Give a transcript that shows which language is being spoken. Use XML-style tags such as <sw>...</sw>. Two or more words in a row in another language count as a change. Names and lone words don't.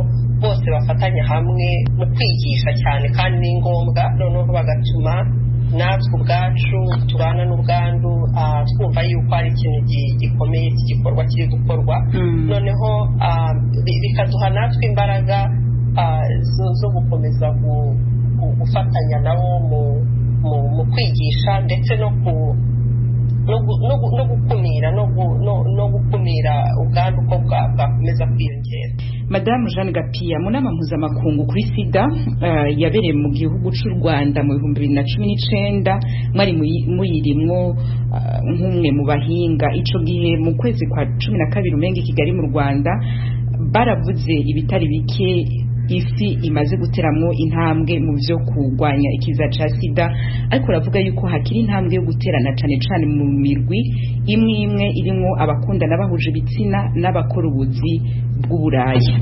<rw>bose bafatanya hamwe mu kwigisha cyane, kandi ni ngombwa, noneho bagatuma natwe ubwacu turana n'ubwandu twumva yuko ari ikintu gikomeye cy'igikorwa kiri gukorwa noneho bikaduha natwe imbaraga zo gukomeza gufatanya nabo mu kwigisha ndetse no gukumira no gukumira ubwandu uko bwakomeza kwiyongera. Madamu Jeanne Gapia mu nama mpuzamakungu kuri sida yabereye mu gihugu cy'u Rwanda mu 2019</rw> <rn>mwari muyirimwo nk'umwe mu bahinga ico gihe mu kwezi kwa 12 umenga Kigali mu Rwanda baravuze ibitari bike isi imaze guteramwo intambwe mu byo kurwanya ikiza ca sida ariko ravuga yuko hakiri intambwe yo guterana cyane cyane mu mirwi imwe irimo abakundana bahuje ibitsina n'abakora ubuzi bw'uburaya.</rn>